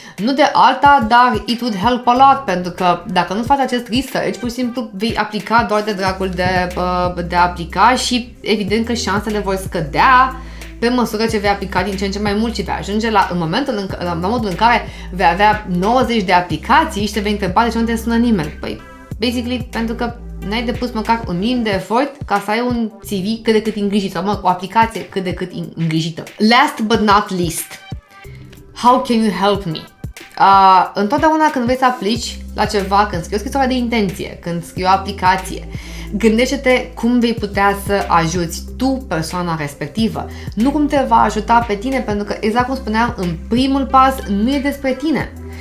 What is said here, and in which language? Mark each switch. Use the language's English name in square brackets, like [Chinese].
[Romanian] Nu de alta, dar [English] it would help a lot, [Romanian] pentru că dacă nu faci acest research, pur și simplu vei aplica doar de dragul de a aplica și evident că șansele vor scădea pe măsură ce vei aplica din ce în ce mai mult și vei ajunge la modul în care vei avea 90 de aplicații și te vei întreba de ce nu te sună nimeni. Păi, basically, pentru că n-ai depus măcar un minim de efort ca să ai un CV cât de cât îngrijit sau o aplicație cât de cât îngrijită. [English] Last but not least, how can you help me? [Romanian] Întotdeauna când vrei să aplici la ceva, când scrii o scrisoare de intenție, când scrii o aplicație, gândește-te cum vei putea să ajuți tu persoana respectivă, nu cum te va ajuta pe tine, pentru că, exact cum spuneam, în primul pas nu e despre tine.